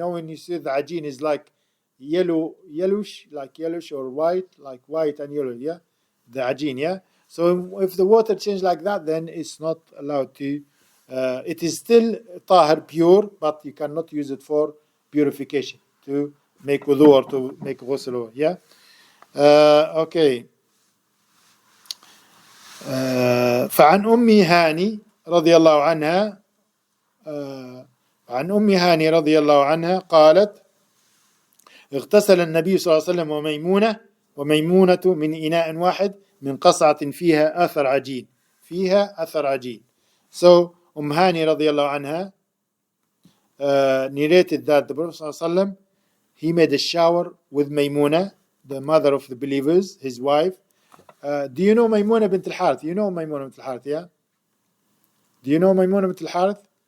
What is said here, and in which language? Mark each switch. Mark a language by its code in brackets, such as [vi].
[en] When you say the ajeen is like yellowish, like yellowish or white, like white and yellow, yeah, the ajeen, yeah. So if the water changed like that, then it's not allowed to. It is still tahir, pure, but you cannot use it for purification, to make wudu or to make ghusl, yeah. Okay. [ar] فعن أم هاني رضي الله عنها عن أم هاني رضي الله عنها قالت: اغتسل النبي صلى الله عليه وسلم وميمونة من إناء واحد من قصعة فيها أثر عجين. [en] So Hani radiallahu anha narrated that the Prophet ﷺ, he made a shower with Maymuna, the mother of the believers, his wife. Do you know Maymuna bint al-Harith? You know Maymuna bint al-Harith, yeah? Do you know Maymuna bint al-Harith?